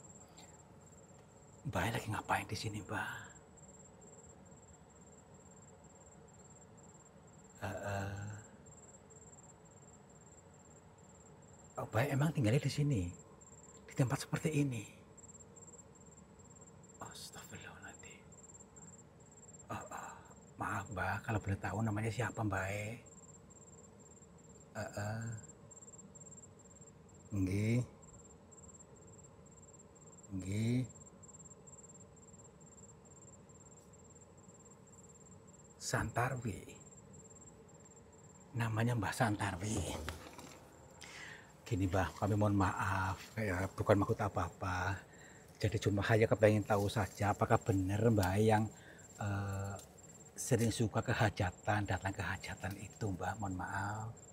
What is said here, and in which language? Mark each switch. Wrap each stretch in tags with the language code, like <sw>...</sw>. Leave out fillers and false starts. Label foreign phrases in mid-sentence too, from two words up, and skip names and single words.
<id>Mbah lagi ngapain di sini Mbah? Oh, Mbah emang tinggalnya di sini, di tempat seperti ini. Astagfirullahaladzim. Maaf Mbah, kalau boleh tahu namanya siapa Mbah? Nggih. Santarwi. Namanya Mbah Santarwi. Gini Mbah, kami mohon maaf, bukan maksud apa-apa. Jadi cuma hanya kepengen tahu saja apakah benar Mbah yang sering suka ke hajatan, datang ke hajatan itu Mbah, mohon maaf.</id>